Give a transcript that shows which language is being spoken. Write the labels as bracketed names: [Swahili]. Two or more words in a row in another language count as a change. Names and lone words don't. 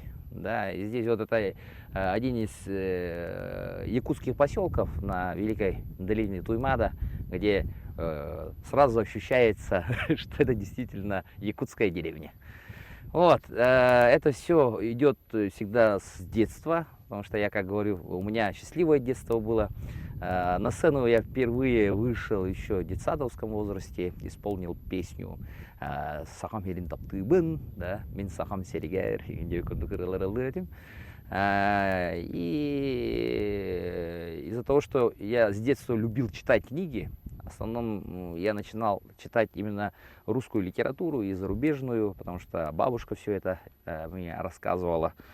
[Russian] Да, и здесь вот это один из якутских поселков на Великой долине Туймада, где сразу ощущается, что это действительно якутская деревня. Вот, это все идет всегда с детства, потому что я, как говорю, у меня счастливое детство было. На сцену я впервые вышел еще в детсадовском возрасте, исполнил песню «Сахам хелин таптыбын», да, «Мин сахам серигер», и из-за того, что я с детства любил читать книги, в основном я начинал читать именно русскую литературу и зарубежную, потому что бабушка все это мне рассказывала.